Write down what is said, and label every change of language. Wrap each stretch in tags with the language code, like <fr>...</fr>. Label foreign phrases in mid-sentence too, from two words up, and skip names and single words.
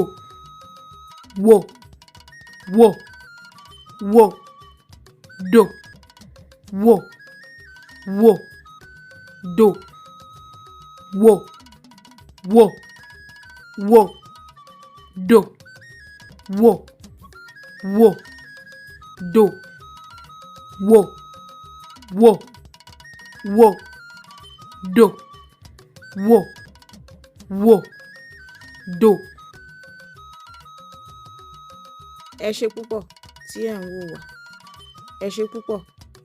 <yo>wo, wo, wo, do, wo, wo, do, wo, wo, wo, do, wo, wo, do, wo, wo, wo, do, wo, wo, do. Ẹ ṣé púpọ̀ tí ẹ̀ ń wò wá. Ẹ ṣé púpọ̀.</yo>